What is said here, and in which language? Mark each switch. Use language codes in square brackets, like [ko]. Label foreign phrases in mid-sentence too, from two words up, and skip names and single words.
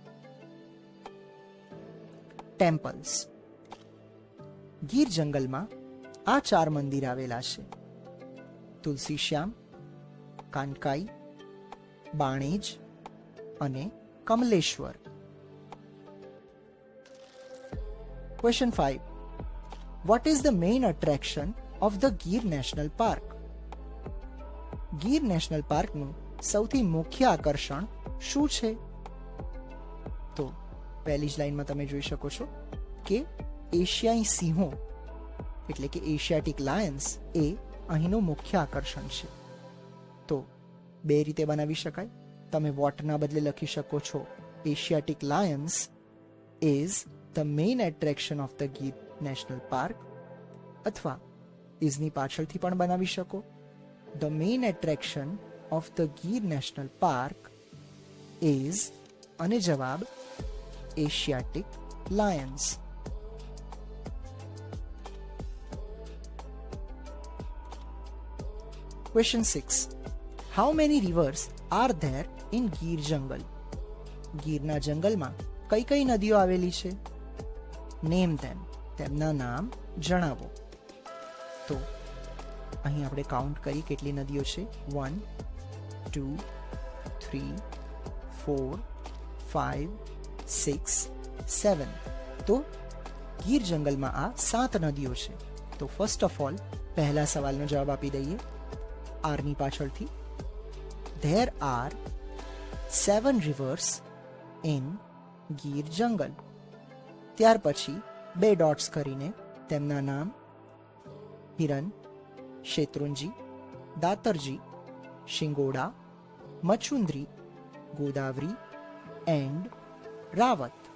[gu] ટેમ્પલ્સ. ગીર જંગલમાં આ 4 મંદિર આવેલા છે: તુલસીશ્યામ, કાનકાઈ, બાણેજ અને કમલેશ્વર. [en] Question 5. What is the main attraction of the Gir National Park? [gu] ગીર નેશનલ પાર્કનું સૌથી મુખ્ય આકર્ષણ શું છે? તો પહેલી જ લાઈનમાં તમે જોઈ શકો છો કે એશિયાઈ સિંહો એટલે કે [en] Asiatic lions [gu] એ અહીંનું મુખ્ય આકર્ષણ છે. તો બે રીતે બનાવી શકાય. તમે વોટના બદલે લખી શકો છો [en] Asiatic lions is the main attraction of the Gir National Park, [gu] અથવા ઇઝની પાછળથી પણ બનાવી શકો [en] The main attraction of the Gir National Park is [gu] અને જવાબ [en] Asiatic lions. Question 6. How many rivers are there in Gir jungle? [gu] ગીરના જંગલમાં કઈ કઈ નદીઓ આવેલી છે? [en] Name them. [gu] તેમના નામ જણાવો. તો અહીં આપણે કાઉન્ટ કરી કેટલી નદીઓ છે. 1, 2, 3, 4, 5, 6, 7. તો ગીર જંગલમાં આ 7 નદીઓ છે. તો [en] first of all [gu] પહેલા સવાલનો જવાબ આપી દઈએ આરની પાછળથી. [en] There are 7 rivers in ગીર જંગલ. [gu] ત્યાર પછી 2 ડોટ્સ કરીને તેમના નામ હિરન, શેત્રુંજી, દાતરજી, શિંગોડા, મછુંદ્રી, ગોદાવરી એન્ડ રાવત.